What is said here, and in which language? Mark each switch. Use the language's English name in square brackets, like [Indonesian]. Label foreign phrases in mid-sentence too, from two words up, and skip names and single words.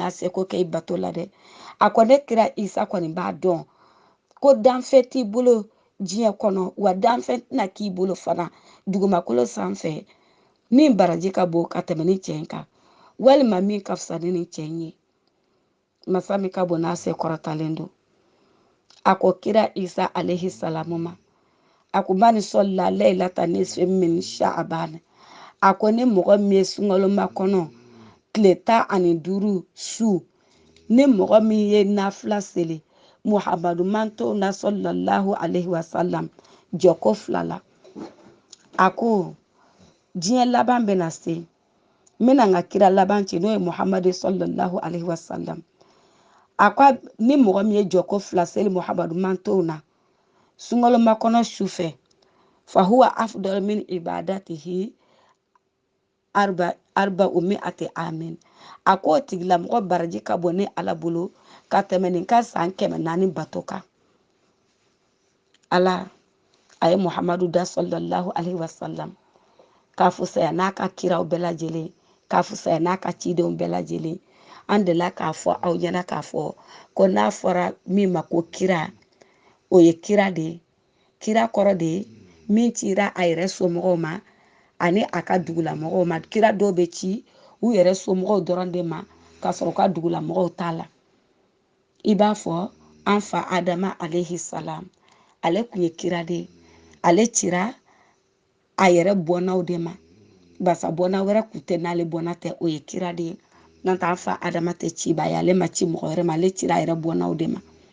[Bambara] y'a se ko kɛ i bato la dɛ a ko ne kira isa kɔni b'a dɔn ko danfɛn t'i bolo diɲɛ kɔnɔ wa danfɛn tɛna k'i bolo fana dugumakolo sanfɛ min baraji ka bon ka tɛmɛ ni cɛ in kan walima min ka fisa ni nin cɛ in ye masa min ka bon n'a se kɔrɔtalen don a ko kira isa [Arabic] عليه السلام [Bambara] ma a ko mani sɔlila [Arabic] ليلة النصف من شعبان [Bambara] a ko ni mɔgɔ min ye sunkalomakɔnɔ kɔnɔ tile 15 su ni mɔgɔ min ye nafila seli Muhamadu manto na [Arabic] صلى الله عليه وسلم [Bambara] jɔko 2 la a ko diɲɛ laban bɛna se n bɛna n ka kira laban ci n'o ye Muhamadu [Arabic] صلى الله عليه وسلم [Bambara] a ko ni mɔgɔ min ye jɔko 2 seli Muhamadu manto na sunkalomakɔnɔ su fɛ [Arabic] فهو أفضل من عبادته أربع مئة عام [Bambara] a ko tigilamɔgɔ baraji ka bɔ ni Ala bolo ka tɛmɛ nin ka san 400 bato kan Ala a ye Muhamadu da [Arabic] صلى الله عليه وسلم [Bambara] k'a fusaya n'a ka kiraw bɛɛ lajɛlen k'a fusaya n'a ka cidenw bɛɛ lajɛlen an delila k'a fɔ aw ɲɛna k'a fɔ ko n'a fɔra min ma ko kira o ye kira de ye kira kɔrɔ de ye min cira a yɛrɛ somɔgɔw ma ani a ka dugulamɔgɔw ma kira dɔw bɛ ci u yɛrɛ somɔgɔw dɔrɔn de ma ka sɔrɔ ka dugulamɔgɔw t'a la i b'a fɔ an fa Adama [Arabic] عليه السلام [Bambara] ale kun ye kira de ye ale cira a yɛrɛ bɔnnaw de ma basa bɔnna wɛrɛ kun tɛ n'ale bɔnna tɛ o ye kira de ye n'o tɛ an fa Adama tɛ ciba ye ale ma ci mɔgɔ wɛrɛ ma ale cira a yɛrɛ bɔnnaw de ma